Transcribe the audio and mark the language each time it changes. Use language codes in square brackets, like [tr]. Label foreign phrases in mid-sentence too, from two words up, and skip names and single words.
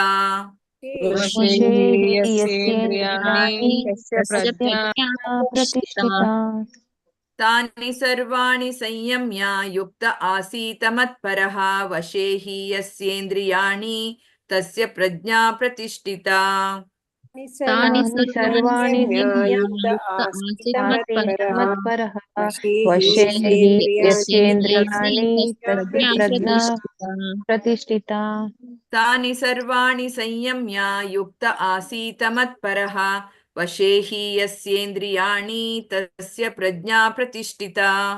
[sa] ವಶೇಹಿ ಯಸ್ಯೇಂದ್ರಿಯಾಣಿ ತಸ್ಯ ಪ್ರಜ್ಞಾ ಪ್ರತಿಷ್ಠಿತಾ. ತಾನಿ ಸರ್ವಾಣಿ ಸಂಯಮ್ಯ ಯುಕ್ತ ಆಸೀತ ಮತ್ಪರಃ. ವಶೇಹಿ ಯಸ್ಯೇಂದ್ರಿಯಾಣಿ ತಸ್ಯ ಪ್ರಜ್ಞಾ ಪ್ರತಿಷ್ಠಿತಾ. ತಾನಿ ಸರ್ವಾಣಿ ಯುಕ್ತ ಆಸೀತ ಮತ್ಪರಃ. ವಶೇಹಿ ಯಸ್ಯೇಂದ್ರಿಯಾಣಿ ತಸ್ಯ ಪ್ರಜ್ಞಾ ಪ್ರತಿಷ್ಠಿತಾ. ತಾನಿ ಸರ್ವಾಣಿ ಸಂಯಮ್ಯ ಯುಕ್ತ ಆಸೀತ ಮತ್ಪರಃ. ವಶೇಹಿ ಯಸ್ಯೇಂದ್ರಿಯಾಣಿ ತಸ್ಯ ಪ್ರಜ್ಞಾ ಪ್ರತಿಷ್ಠಿತಾ.